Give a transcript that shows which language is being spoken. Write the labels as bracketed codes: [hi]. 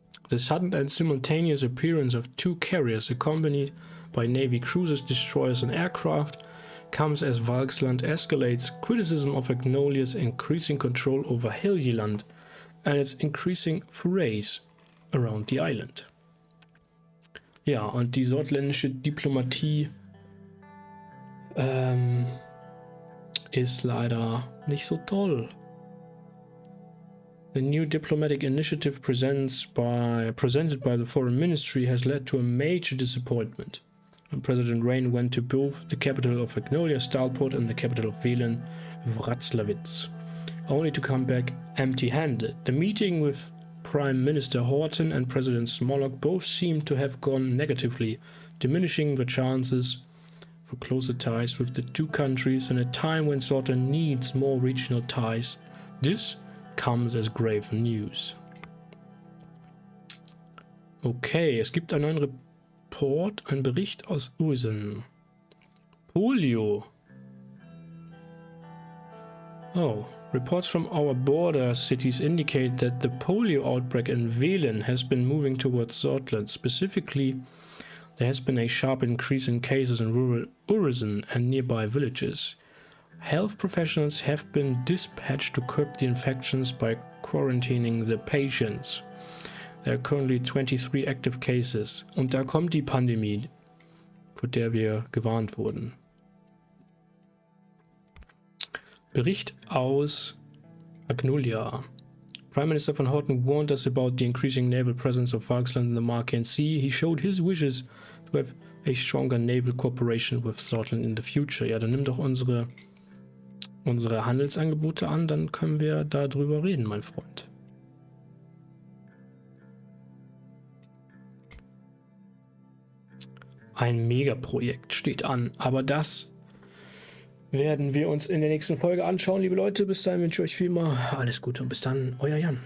[en] The sudden and simultaneous appearance of 2 carriers accompanied by Navy cruisers, destroyers and aircraft comes as Valksland escalates criticism of Agnolia's increasing control over Helgeland and its increasing forays around the island. [de] Ja, und die sordländische Diplomatie ist leider nicht so toll. [en] The new diplomatic initiative presented by the Foreign Ministry has led to a major disappointment. And President Rayne went to both the capital of Agnolia, Stalport, and the capital of Welen, Wrocławitz, only to come back empty-handed. The meeting with Prime Minister Horton and President Smolak both seemed to have gone negatively, diminishing the chances for closer ties with the 2 countries in a time when Sordland needs more regional ties. This comes as grave news. Okay, [de] es gibt einen neuen Report, ein Bericht aus Usen. Polio. [en] Oh, reports from our border cities indicate that the polio outbreak in Welt has been moving towards Sordlands. Specifically, there has been a sharp increase in cases in rural Usen and nearby villages. Health professionals have been dispatched to curb the infections by quarantining the patients. There are currently 23 active cases. [de] Und da kommt die Pandemie, vor der wir gewarnt wurden. Bericht aus Agnolia. [en] Prime Minister von Horton warned us about the increasing naval presence of Falkland in the Marquand Sea. He showed his wishes to have a stronger naval cooperation with Sordland in the future. [de] Ja, dann nimm doch unsere Handelsangebote an, dann können wir da drüber reden, mein Freund. Ein Megaprojekt steht an, aber das werden wir uns in der nächsten Folge anschauen, liebe Leute. Bis dahin wünsche ich euch wie immer alles Gute und bis dann, euer Jan.